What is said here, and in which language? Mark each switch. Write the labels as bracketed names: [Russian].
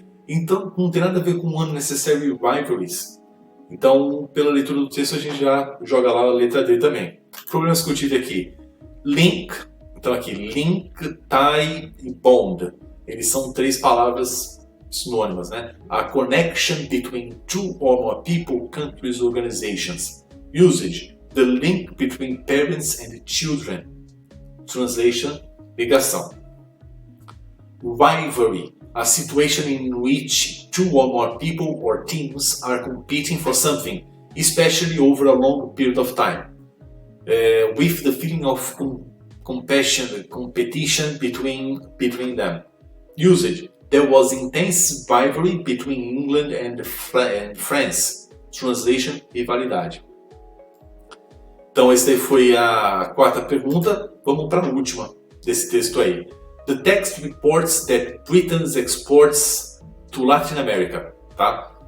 [Portuguese] Então, não tem nada a ver com [English] unnecessary rivalries. [Portuguese] Então, pela leitura do texto, a gente já joga lá a letra D também. Problemas que eu tive aqui. Link. Então, aqui, link, tie e bond. Eles são 3 palavras sinônimas, né? [English] A connection between 2 or more people, countries, organizations. Usage. The link between parents and children. Translation. Ligação. Rivalry. A situation in which 2 or more people or teams are competing for something, especially over a long period of time, with the feeling of competition between them. Usage. There was intense rivalry between England and France. Translation. Rivalidade. [Portuguese] Então, essa daí foi a 4ª pergunta. Vamos para a última desse texto aí. [English] The text reports that Britain's exports to Latin America, tá?